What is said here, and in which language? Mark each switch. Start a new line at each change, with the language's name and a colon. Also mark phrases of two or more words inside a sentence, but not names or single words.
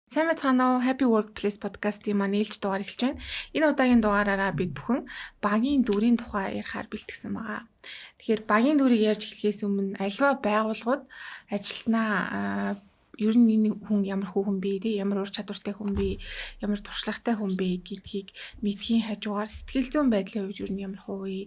Mongolian: Сайн мэцгаана уу? Happy Workplace podcast-ийн маань ээлж дугаар эхэлж байна. Энэ удаагийн дугаараараа бид бүхэн багийн дүрийн тухай ярихаар бэлтгэсэн байгаа. Тэгэхээр багийн дүрийг ярьж эхлэхээс өмнө альва байгууллагууд ажилтнаа ер нь энэ хүн ямар хүн бэ, ямар ур чадвартай хүн бэ, ямар туршлагатай хүн бэ гэдгийг мэдхийн хажуугаар сэтгэл зүйн байдлын хувьд ер нь ямар вэ?